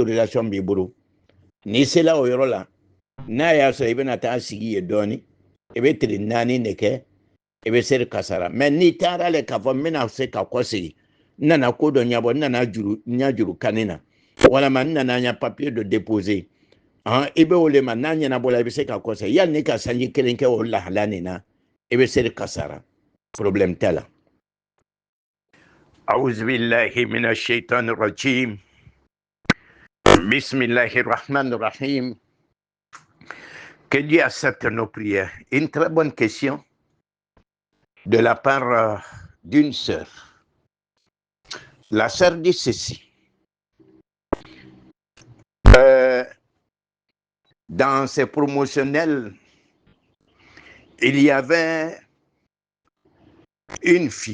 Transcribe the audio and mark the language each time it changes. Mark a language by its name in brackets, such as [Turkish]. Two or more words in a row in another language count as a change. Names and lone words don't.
[Bambara] Donc autorisation b'i bolo Ni sela o yɔrɔ la n'a y'a sɔrɔ i bɛna taa sigi ye dɔɔni i bɛ tile 4 de kɛ i bɛ seri kasara mais n'i taara le k'a fɔ n bɛna se ka kɔsegi n nana ko dɔ ɲɛbɔ n nana n juru kanni na walama n nana n ya papier dɔ déposer i bɛ o le ma n'a ɲɛnabɔla i bɛ se ka kɔsegi yanni ne ka sanji 1 kɛ o lahala nin na i bɛ seri kasara problème t'a la. [Arabic] أعوذ بالله من الشيطان الرجيم بسم الله الرحمن الرحيم. [French] Que Dieu accepte nos prières. Une très bonne question de la part d'une sœur. La sœur dit ceci. Dans ses promotionnels, il y avait une fille.